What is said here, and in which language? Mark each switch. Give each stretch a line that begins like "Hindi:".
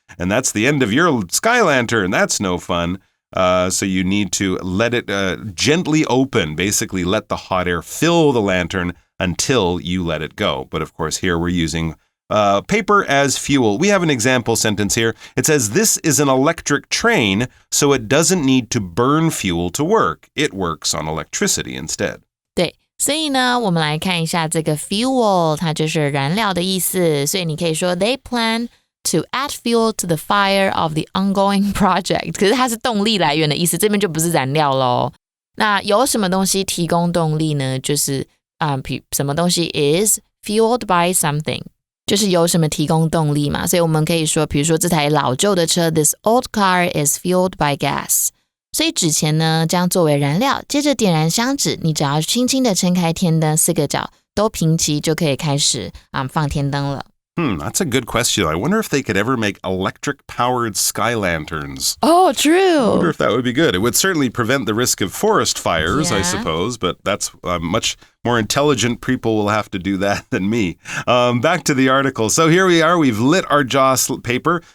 English: And that's the end of your sky lantern. That's no fun. So you need to let it gently open, basically let the hot air fill the lantern until you let it go. But of course, here we're using paper as fuel. We have an example sentence here. It says, this is an electric train, so it doesn't need to burn fuel to work. It works on electricity instead.
Chinese: 对，所以呢，我们来看一下这个 fuel， 它就是燃料的意思。所以你可以说
English: they plan to add fuel to the fire of the ongoing project.
Chinese: 可是它是动力来源的意思，这边就不是燃料咯。那有什么东西提供动力呢？就是什么东西
English: is fueled by something，
Chinese: 就是有什么提供动力嘛。所以我们可以说，比如说这台老旧的车
English: this old car is fueled by gas。
Chinese: 所以纸钱呢将作为燃料，接着点燃香纸，你只要轻轻的撑开天灯，四个角都平齐，就可以开始放天灯了。
English: That's a good question. I wonder if they could ever make electric-powered sky lanterns. Oh, true. I wonder if that would be good. It would certainly prevent the risk of forest fires, I suppose, but that's much more intelligent people will have to do that than me. Back to the article. So here we are. We've lit our Joss paper.